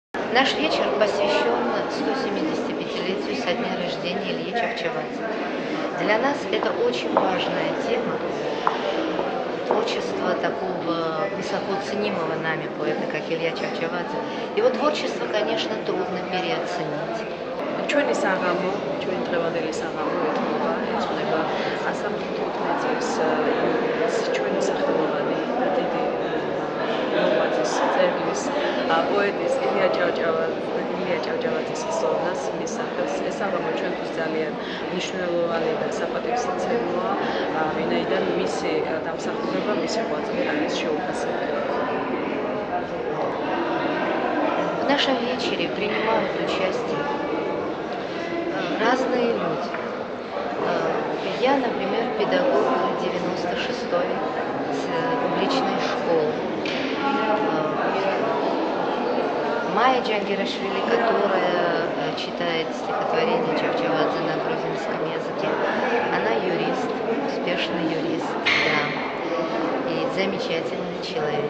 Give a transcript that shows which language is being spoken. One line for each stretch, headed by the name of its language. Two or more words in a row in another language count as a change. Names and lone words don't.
Russian: Наш вечер посвящен 175-летию со дня рождения Ильи Чавчавадзе. Для нас это очень важная тема, творчество такого высоко ценимого нами поэта, как Илья Чавчавадзе. Его творчество, конечно, трудно переоценить.
Georgian: ჩვენი საღამო, ჩვენი დღევანდელი საღამო ეთმობა, ეძღვნება 115 წლის ჩვენი სახელოვანი დიდი მოღვაწის წერლის პოეტის ილია ჭავჭავაძის ისოვნას მისახელს. ეს საღამო ჩვენთვის ძალიან მნიშვნელოვანი და საპატივცემლოა, ვინაიდან მისი დამსახურება, მისი ღვაწლი არის შეუფასებელი.
Russian: В нашем вечере принимают участие разные люди. Я, например, педагог 96-й публичной школы. Майя Джангирашвили, которая читает стихотворение Чавчавадзе на грузинском языке, она юрист, успешный юрист, да, и замечательный человек.